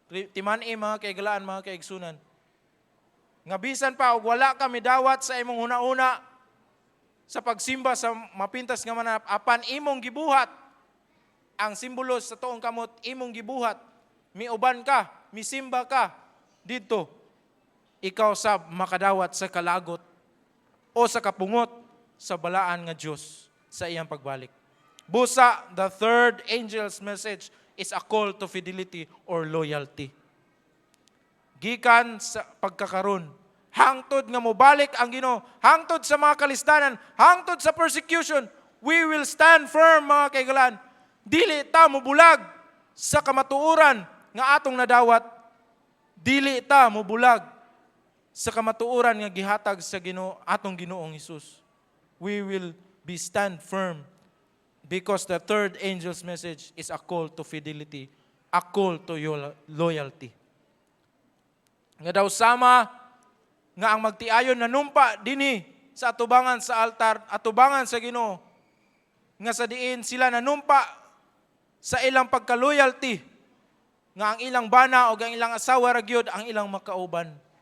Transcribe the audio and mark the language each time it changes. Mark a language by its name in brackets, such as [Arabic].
[Cebuano] Timani, mga kaigalaan, mga kaigsunan. Nga bisan pa, og wala kami dawat sa imong huna-una sa pagsimba sa mapintas nga mananap, apan imong gibuhat, ang simbolo sa tuong kamot, imong gibuhat, miuban ka, misimba ka, dito, ikaw sa makadawat sa kalagot o sa kapungot sa balaan nga Diyos sa iyang pagbalik. Busa, [English] the third angel's message is a call to fidelity or loyalty. [Cebuano] Gikan sa pagkakaroon, hangtod nga mobalik ang Ginoo, hangtod sa mga kalistanan, hangtod sa persecution, [English] we will stand firm, [Cebuano] mga kaigalaan. Dili ta mubulag sa kamatuoran nga atong nadawat, dili ta mubulag sa kamatuoran nga gihatag sa atong Ginoong Hesus. [English] We will be stand firm because the third angel's message is a call to fidelity, a call to loyalty. [Cebuano] Nga daw sama nga ang magtiayon nanumpa dinhi sa atubangan sa altar, atubangan sa Ginoo, nga sa diin sila nanumpa sa ilang pagka-loyalty, nga ang ilang bana o ang ilang asawa ragyod ang ilang makauban.